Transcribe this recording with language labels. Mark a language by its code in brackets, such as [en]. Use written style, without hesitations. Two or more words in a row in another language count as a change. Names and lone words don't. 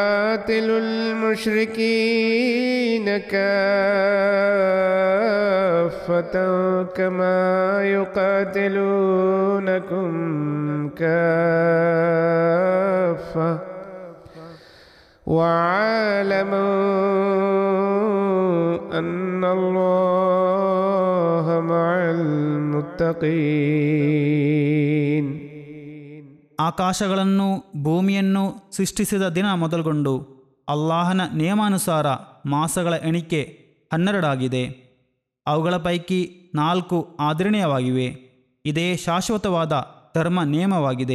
[ar] المشركين كافة كافة كما يقاتلونكم كافة واعلموا أن الله مع المتقين. [kn] ಆಕಾಶಗಳನ್ನು ಭೂಮಿಯನ್ನು ಸೃಷ್ಟಿಸಿದ ದಿನ ಮೊದಲುಗೊಂಡು ಅಲ್ಲಾಹನ ನಿಯಮಾನುಸಾರ ಮಾಸಗಳ ಎಣಿಕೆ 12 ಆಗಿದೆ. ಅವುಗಳ ಪೈಕಿ 4 ಆದರಣೀಯವಾಗಿವೆ. ಇದೇ ಶಾಶ್ವತವಾದ ಧರ್ಮ ನಿಯಮವಾಗಿದೆ.